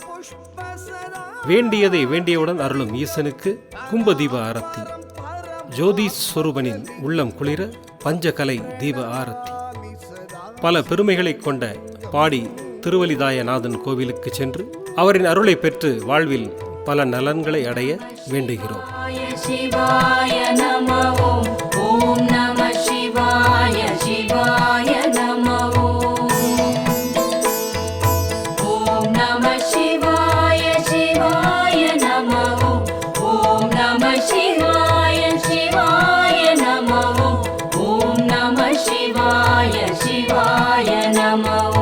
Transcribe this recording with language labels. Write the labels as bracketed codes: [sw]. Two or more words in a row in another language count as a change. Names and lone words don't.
[ta] வேண்டியதை வேண்டியவுடன் அருளும் ஈசனுக்கு கும்ப தீப ஆரத்தி. ஜோதிஸ்வரூபனின் உள்ளம் குளிர பஞ்சகலை தீப ஆரத்தி. பல பெருமைகளை கொண்ட பாடி திருவலிதாயநாதன் கோவிலுக்கு சென்று அவரின் அருளை பெற்று வாழ்வில் பல நலன்களை அடைய வேண்டுகிறோம். [sa] शिवाय नमः ॐ नमः शिवाय शिवाय नमः ॐ नमः शिवाय शिवाय नमः ॐ नमः शिवाय शिवाय नमः ॐ नमः शिवाय शिवाय नमः